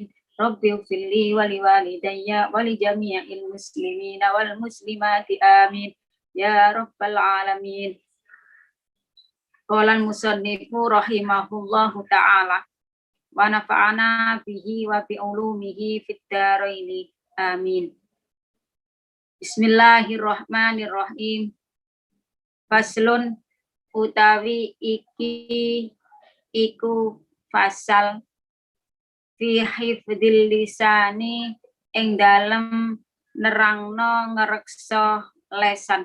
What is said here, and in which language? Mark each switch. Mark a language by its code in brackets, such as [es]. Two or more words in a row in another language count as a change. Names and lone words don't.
[ar] رب اغفر لي ولوالدي ولجميع المسلمين والمسلمات آمين يا رب العالمين. قال المصنف رحمه الله تعالى ونفعنا به وبعلومه في الدارين آمين. بسم الله الرحمن الرحيم. [jv] Faslun utawi iki iku fasal [ar] في حفظ اللسان [jv] ing dalem nerangno ngreksa lesan.